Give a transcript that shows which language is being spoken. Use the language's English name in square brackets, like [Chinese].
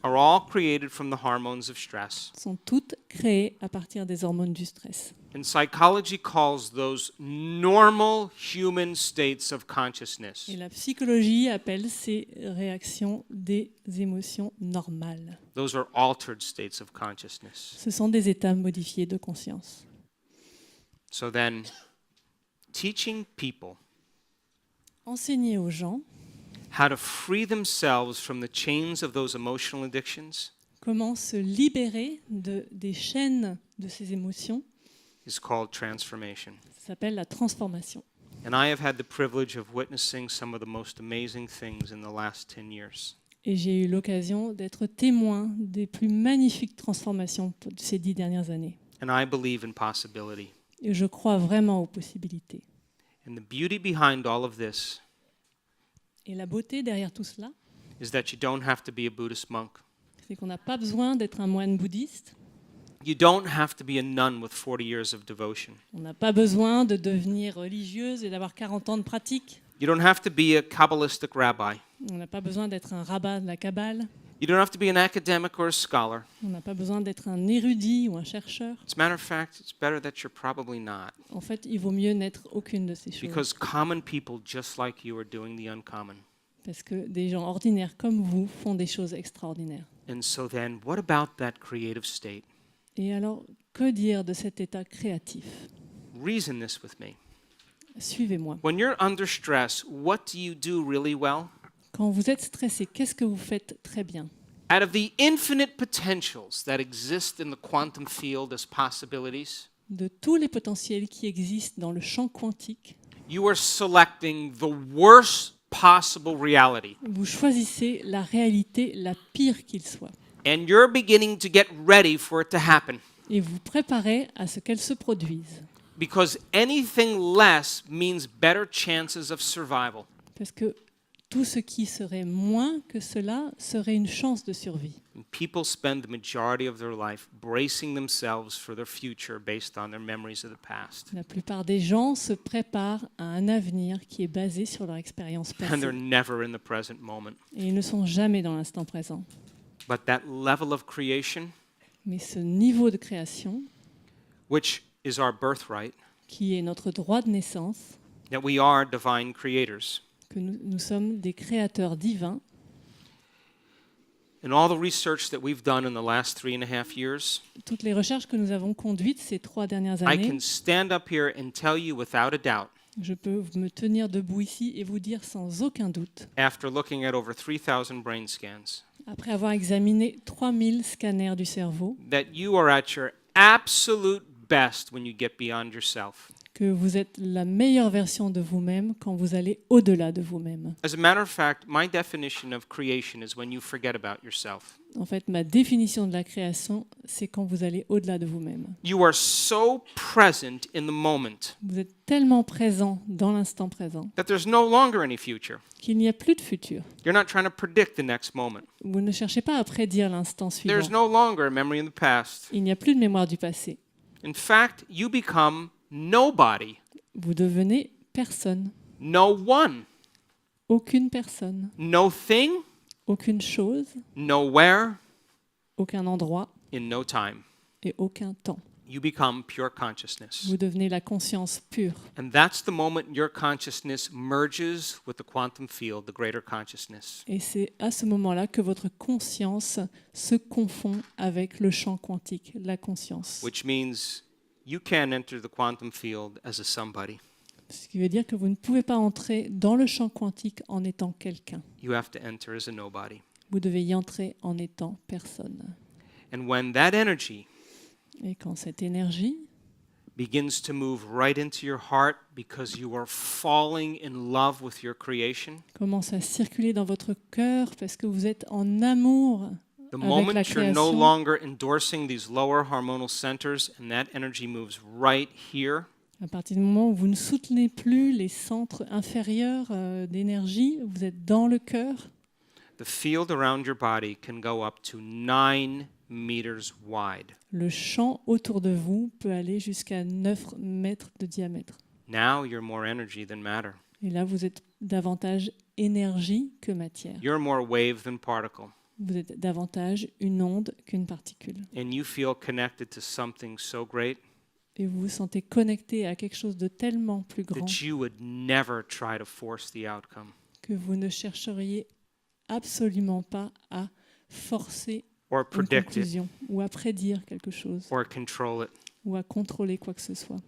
[English] are all created from the hormones of stress. [French] sont toutes créées à partir des hormones du stress. [English] And psychology calls those normal human states of consciousness. [French] Et la psychologie appelle ces réactions des émotions normales. [English] Those are altered states of consciousness. [French] Ce sont des états modifiés de conscience. [English] So then, teaching people [French] Enseigner aux gens [English] how to free themselves from the chains of those emotional addictions [French] comment se libérer des chaînes de ces émotions, [English] is called transformation. [French] ça s'appelle la transformation. [English] And I have had the privilege of witnessing some of the most amazing things in the last 10 years. [French] Et j'ai eu l'occasion d'être témoin des plus magnifiques transformations de ces 10 dernières années. [English] And I believe in possibility. [French] Et je crois vraiment aux possibilités. [English] And the beauty behind all of this [French] Et la beauté derrière tout cela, [English] is that you don't have to be a Buddhist monk. [French] c'est qu'on n'a pas besoin d'être un moine bouddhiste. [English] You don't have to be a nun with 40 years of devotion. [French] On n'a pas besoin de devenir religieuse et d'avoir 40 ans de pratique. [English] You don't have to be a Kabbalistic rabbi. [French] On n'a pas besoin d'être un rabbin de la Kabbale. [English] You don't have to be an academic or a scholar. [French] On n'a pas besoin d'être un érudit ou un chercheur. [English] As a matter of fact, it's better that you're probably not, [French] En fait, il vaut mieux n'être aucune de ces choses. [English] because common people just like you are doing the uncommon. [French] Parce que des gens ordinaires comme vous font des choses extraordinaires. [English] And so then, what about that creative state? [French] Et alors, que dire de cet état créatif? [English] Reason this with me. [French] Suivez-moi. [English] When you're under stress, what do you do really well? [French] Quand vous êtes stressé, qu'est-ce que vous faites très bien? [English] Out of the infinite potentials that exist in the quantum field as possibilities, [French] De tous les potentiels qui existent dans le champ quantique, [English] you are selecting the worst possible reality. [French] vous choisissez la réalité la pire qu'il soit. [English] And you're beginning to get ready for it to happen. [French] Et vous préparez à ce qu'elle se produise. [English] Because anything less means better chances of survival. [French] Parce que tout ce qui serait moins que cela serait une chance de survie. [English] And people spend the majority of their life bracing themselves for their future based on their memories of the past. [French] La plupart des gens se préparent à un avenir qui est basé sur leur expérience [English] And they're [French] passée. [English] never in the present moment. [French] Et ils ne sont jamais dans l'instant présent. [English] But that level of creation, [French] Mais ce niveau de création, [English] which is our birthright, [French] qui est notre droit de naissance, [English] that we are divine creators. [French] que nous sommes des créateurs divins, [English] And all the research that we've done in the last 3.5 years, [French] toutes les recherches que nous avons conduites ces 3 dernières [English] I [French] années, [English] can stand up here and tell you without a doubt, [French] je peux me tenir debout ici et vous dire sans aucun doute, [English] after looking at over 3,000 brain scans, [French] après avoir examiné 3000 scanners du cerveau, [English] that you are at your absolute best when you get beyond yourself. [French] que vous êtes la meilleure version de vous-même quand vous allez au-delà de vous-même. [English] As a matter of fact, my definition of creation is when you forget about yourself. [French] En fait, ma définition de la création, c'est quand vous allez au-delà de vous-même. [English] You are so present in the moment [French] Vous êtes tellement présent dans l'instant présent [English] that there's no longer any future. [French] qu'il n'y a plus de futur. [English] You're not trying to predict the next moment. [French] Vous ne cherchez pas à prédire l'instant [English] There's [French] suivant. [English] no longer a memory in the past. [French] Il n'y a plus de mémoire du passé. [English] In fact, you become nobody, [French] Vous devenez personne. [English] no one, [French] Aucune personne. [English] no thing, [French] Aucune chose. [English] nowhere, [French] Aucun endroit [English] in no time. [French] et aucun temps. [English] You become pure consciousness. [French] Vous devenez la conscience pure. [English] And that's the moment your consciousness merges with the quantum field, the greater consciousness. [French] Et c'est à ce moment-là que votre conscience se confond avec le champ quantique, la conscience. [English] Which means you can't enter the quantum field as a somebody. [French] Ce qui veut dire que vous ne pouvez pas entrer dans le champ quantique en étant quelqu'un. [English] You have to enter as a nobody. [French] Vous devez y entrer en étant personne. [English] And when that energy [French] Et quand cette énergie [English] begins to move right into your heart because you are falling in love with your creation, [French] commence à circuler dans votre cœur parce que vous êtes en amour [English] the [French] avec [English] moment [French] la [English] you're no [French] création, [English] longer endorsing these lower hormonal centers and that energy moves right here, [French] à partir du moment où vous ne soutenez plus les centres inférieurs d'énergie, vous êtes dans le cœur, [English] the field around your body can go up to 9 meters wide. [French] le champ autour de vous peut aller jusqu'à 9 mètres de diamètre. [English] Now you're more energy than matter. [French] Et là, vous êtes davantage énergie que matière. [English] You're more wave than particle. [French] Vous êtes davantage une onde qu'une particule. [English] And you feel connected to something so great [French] Et vous vous sentez connecté à quelque chose de tellement plus grand [English] that you would never try to force the outcome. [French] que vous ne chercheriez absolument pas à forcer [English] Or [French] une [English] predict it, [French] conclusion ou à prédire quelque chose [English] or control it. [French] ou à contrôler quoi que ce soit.